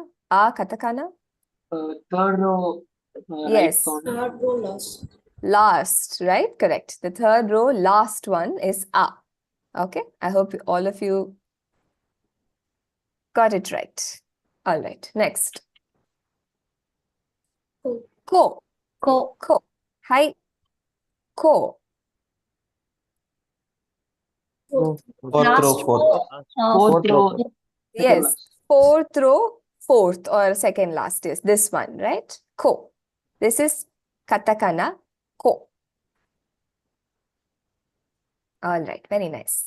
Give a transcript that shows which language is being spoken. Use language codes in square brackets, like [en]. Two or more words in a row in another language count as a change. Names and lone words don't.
[en] Katakana? Third row. Yes. Third row last. Last, right? Correct. The third row, last one is a. Okay. I hope all of you got it right. All right. Next. Ko. Hi. Ko. Fourth row. Fourth row. Yes. Fourth row, fourth or second last is this one, right? Ko. This is katakana. Ko. All right. Very nice.